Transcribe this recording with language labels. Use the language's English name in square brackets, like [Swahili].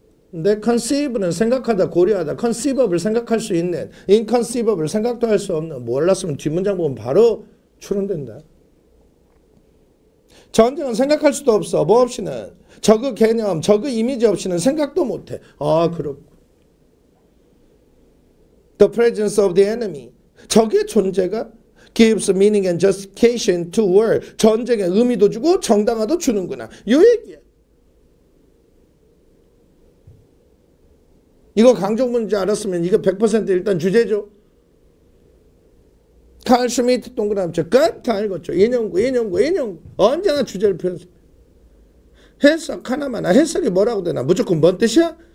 [Korean] 근데 conceive는 생각하다, 고려하다. conceivable 생각할 수 있는. inconceivable 생각도 할 수 없는. 몰랐으면 뒷문장 보면 바로 추론된다. 전쟁은 생각할 수도 없어. 뭐 없이는. 저그 개념, 저그 이미지 없이는 생각도 못해. 아, 그렇고. [English] The presence of the enemy. [Korean] 적의 존재가 [English] gives meaning and justification to war. [Korean] 전쟁의 의미도 주고 정당화도 주는구나. 요 얘기야. 이거 강조문제 알았으면 이거 100% 일단 주제죠. 칼 슈미트 동그라미 끝 다 읽었죠. 인용구. 언제나 주제를 펴서. 해석 하나만. 해석이 뭐라고 되나? 무조건 뭔 뜻이야?